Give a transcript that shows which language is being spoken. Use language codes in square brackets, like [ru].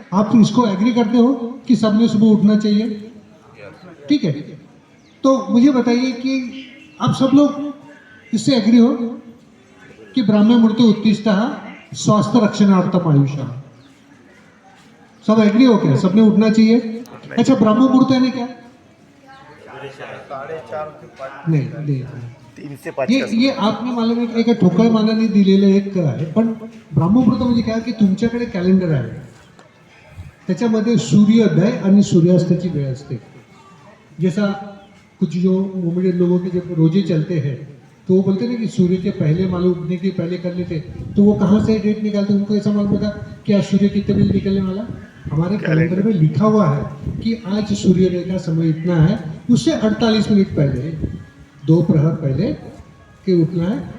[hi] आप इसको एग्री करते हो कि सबने सुबह उठना चाहिए? ठीक है, तो मुझे बताइए कि आप सब लोग इससे एग्री हो कि [sa] ब्राह्मे मूर्ते उत्तिष्ठः स्वास्थ्य रक्षणार्थम आयुषः? [hi] सब एग्री हो क्या? सबने उठना चाहिए? अच्छा, ब्राह्म मुहूर्त यानी क्या? 4:30 नहीं, 3 से 5 [mr] ये आपने मालूम आहे एका ठोकळ मानाने दिलेलं एक आहे, पण ब्राह्ममुहूर्त म्हणजे काय की तुमच्याकडे कॅलेंडर आहे, त्याच्यामध्ये सूर्योदय आणि सूर्यास्ताची वेळ असते। [hi] जैसा कुछ जो मोमेडियन लोगों के जब रोजे चलते हैं तो वो बोलते हैं कि सूर्य के पहले मालूम उठने के पहले कर लेते, तो वो कहाँ से डेट निकालते? उनको ऐसा मालूम होता क्या सूर्य कितने बजे निकलने वाला? हमारे कैलेंडर में लिखा हुआ है कि आज सूर्योदय का समय इतना है, उससे 48 मिनट पहले, 2 प्रहर पहले के उठना है।